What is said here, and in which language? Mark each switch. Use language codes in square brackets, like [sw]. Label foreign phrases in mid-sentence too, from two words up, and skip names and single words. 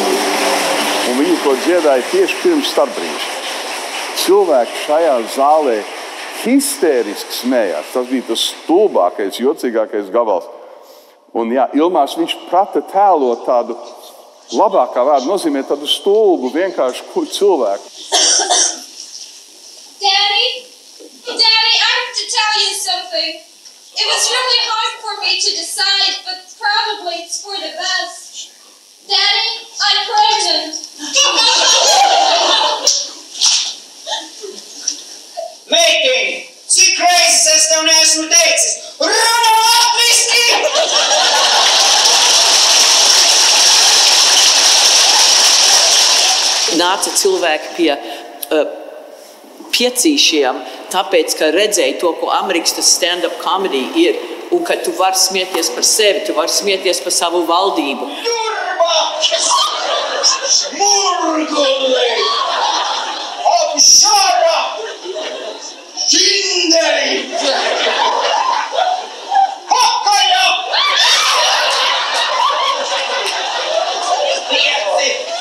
[lv] Un viņi to dziedāja tieši pirms starpbrīža. Cilvēki šajā zālē histēriski smējās. Tas bija tas stulbākais, jocīgākais gabals. Un Ilmārs, viņš prata tēlot tādu, labākā vārda nozīmē tādu stulbu, vienkārši cilvēku. [en] Daddy, I have to tell you something. It was really hard for me to decide, but probably it's for the best. Daddy, I'm pregnant. [lv] Meitiņ, cik reizes es tev neesmu teicis? Runā latviski! Nāca cilvēki pie piecīšiem, tāpēc, ka redzēja to, ko Amerikas [en] stand-up comedy [lv] ir, un ka tu vari smieties par sevi, tu vari smieties par savu valdību. Durba! Murguli! Apšara! Šinderi! Hakaja! Pieci!